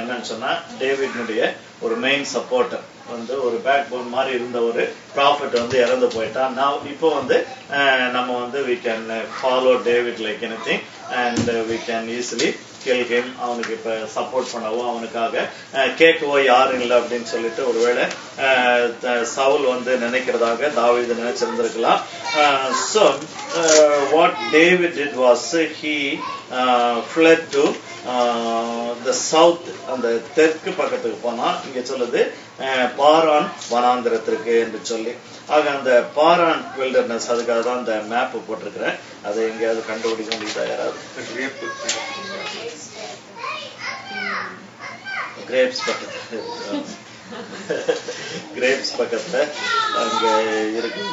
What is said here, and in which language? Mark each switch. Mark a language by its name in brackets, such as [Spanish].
[Tamil] என்னன்னு சொன்னா டேவிட்னுடைய ஒரு மெயின் சப்போர்ட்டர் வந்து ஒரு பேக் போன் மாதிரி இருந்த ஒரு ப்ராஃபிட் வந்து இறந்து போயிட்டான். இப்போ வந்து நம்ம வந்து [English] we can follow David like anything and we can easily kill him. [Tamil] அவனுக்கு இப்ப சப்போர்ட் பண்ணவோ அவனுக்காக கேட்கவோ யாரும் இல்லை அப்படின்னு சொல்லிட்டு ஒருவேளை சவுல் வந்து நினைக்கிறதாக தாவீது நினைச்சிருந்திருக்கலாம். [English] So what David did was he fled to the south, [Tamil] அந்த தெற்கு பக்கத்துக்கு போனா. இங்க சொல்லுது பாரான் வனாந்திரத்திற்கு என்று சொல்லி. ஆக அந்த பாரான் வில்டர்னஸ், அதுக்காக தான் அந்த மேப் போட்டிருக்கிறேன். அதை எங்கேயாவது கண்டுபிடிக்க முடியுதா யாராவது? கிரேப்ஸ் பக்கத்துல கிரேப்ஸ் பக்கத்துல அங்க இருக்கு.